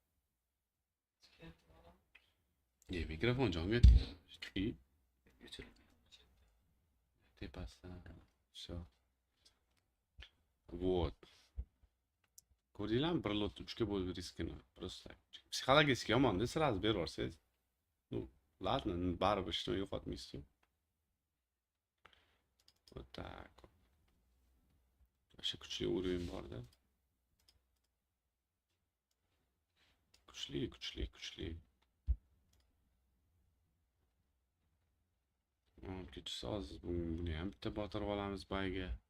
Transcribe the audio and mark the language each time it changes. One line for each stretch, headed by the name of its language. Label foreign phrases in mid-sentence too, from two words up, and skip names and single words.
Uzbek: Mikrofon jonga tegdi. Tepasidan. Всё. Вот. Ko'rdinglarmi? Bir lot 3ga bo'lib riskini. Просто psixologik yomon-da, sразу berib yuborsangiz.
Russian: Ну, ладно,
Uzbek: baribir ishni yo'qotmaysiz-ku.
Russian: Вот так.
Uzbek: O'sha kuchli uровень bor-da. Kuchli. Kechasi hozir buni ham bitta botirib olamiz bayga.